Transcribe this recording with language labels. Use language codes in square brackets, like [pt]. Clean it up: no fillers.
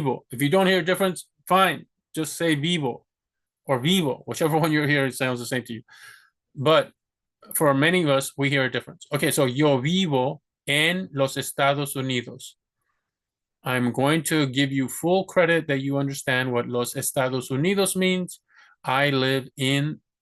[en] If you don't hear a difference, fine. Just say vivo or vivo. Whichever one you're hearing sounds the same to you. But for many of us, we hear a difference. Okay, so [es] yo vivo en los Estados Unidos. [en] I'm going to give you full credit that you understand what Los Estados Unidos means. I live in